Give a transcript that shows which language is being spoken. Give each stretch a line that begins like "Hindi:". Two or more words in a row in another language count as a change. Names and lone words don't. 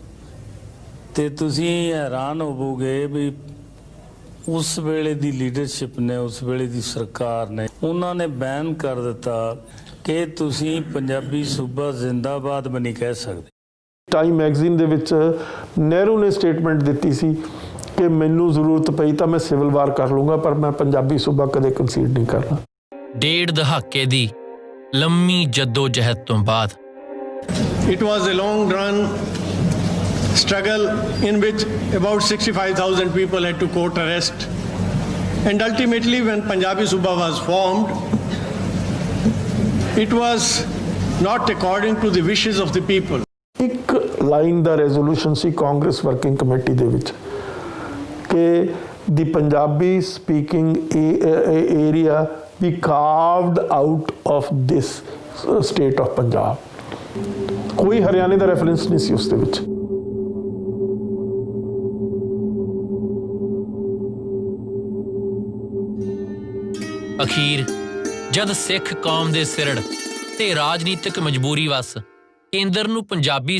Punjabi: ਤੇ ਤੁਸੀਂ ਹੈਰਾਨ ਹੋਵੋਗੇ ਵੀ ਉਸ ਵੇਲੇ ਦੀ ਲੀਡਰਸ਼ਿਪ ਨੇ, ਉਸ ਵੇਲੇ ਦੀ ਸਰਕਾਰ ਨੇ, ਉਹਨਾਂ ਨੇ ਬੈਨ ਕਰ ਦਿੱਤਾ ਕਿ ਤੁਸੀਂ ਪੰਜਾਬੀ ਸੂਬਾ ਜ਼ਿੰਦਾਬਾਦ ਵੀ ਨਹੀਂ ਕਹਿ ਸਕਦੇ। ਟਾਈਮ ਮੈਗਜ਼ੀਨ ਦੇ ਵਿੱਚ ਨਹਿਰੂ ਨੇ ਸਟੇਟਮੈਂਟ ਦਿੱਤੀ ਸੀ ਕਿ ਮੈਨੂੰ ਜ਼ਰੂਰਤ ਪਈ ਤਾਂ ਮੈਂ
English: civil war
Punjabi: ਕਰ ਲੂੰਗਾ, ਪਰ ਮੈਂ ਪੰਜਾਬੀ ਸੂਬਾ ਕਦੇ ਕੰਸੀਡ ਨਹੀਂ ਕਰਨਾ। ਡੇਢ ਦਹਾਕੇ ਦੀ ਲੰਮੀ ਜੱਦੋ ਜਹਿਦ ਤੋਂ ਬਾਅਦ
English: It was a long run struggle in which about 65,000 people had to court arrest, and ultimately when Punjabi Suba was formed, it was not according to the wishes of the people.
Punjabi: ਇੱਕ ਲਾਈਨ ਦਾ ਰੈਜ਼ੋਲੂਸ਼ਨ ਸੀ ਕਾਂਗਰਸ ਵਰਕਿੰਗ ਕਮੇਟੀ ਦੇ ਵਿੱਚ ਕਿ
English: the Punjabi speaking area be carved out of this state of
Punjabi: ਪੰਜਾਬ। ਕੋਈ ਹਰਿਆਣੇ ਦਾ ਰੈਫਰੈਂਸ ਨਹੀਂ ਸੀ ਉਸ ਦੇ ਵਿੱਚ। ਅਖੀਰ ਜਦ ਸਿੱਖ ਕੌਮ ਦੇ ਸਿਰੜ ਤੇ ਰਾਜਨੀਤਿਕ ਮਜਬੂਰੀ ਵਸ ਕੇਂਦਰ ਨੂੰ ਪੰਜਾਬੀ